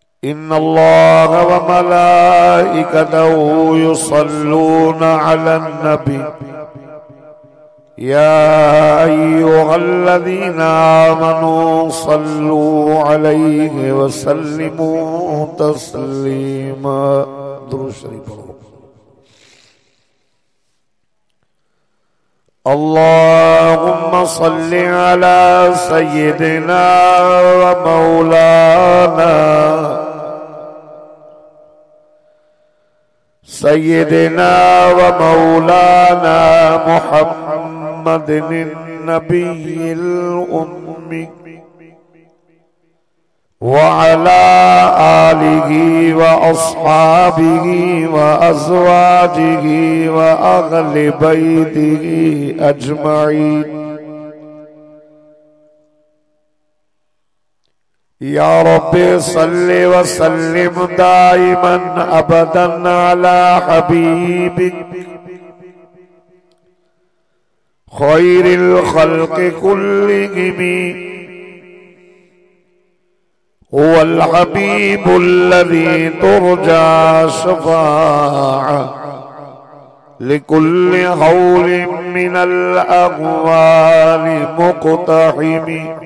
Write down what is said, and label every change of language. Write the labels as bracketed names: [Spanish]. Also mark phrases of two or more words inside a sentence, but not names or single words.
[Arabic] إن الله وملائكته يصلون على النبي يا أيها الذين آمنوا صلوا عليه وسلموا تسليما. [Urdu] درود شریف پڑھو. [Arabic] اللهم صل على سيدنا ومولانا سيدنا ومولانا محمد النبي الأمي وعلى آله وأصحابه وأزواجه وأهل بيته أجمعين. يا رب صل وسلم دائما أبدا على حبيبك خير الخلق كلهم هو الحبيب الذي ترجى شفاعته لكل هول من الأهوال مقتحم.